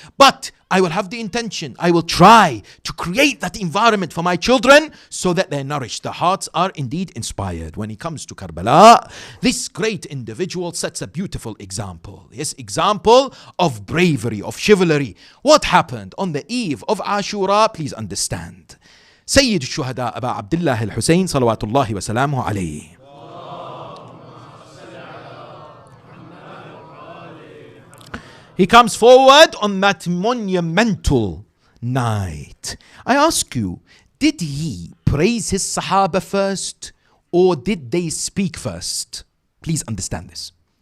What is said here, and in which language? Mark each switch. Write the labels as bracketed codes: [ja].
[en] But I will have the intention. I will try to create that environment for my children so that they're nourished. The hearts are indeed inspired. When it comes to Karbala, this great individual sets a beautiful example. Yes, example of bravery, of chivalry. What happened on the eve of Ashura? Please understand. [ar] سيد الشهداء أبا عبد الله الحسين صلوات الله وسلامه عليه. [en] He comes forward on that monumental night. I ask you, did he praise his Sahaba first or did they speak first? Please understand this.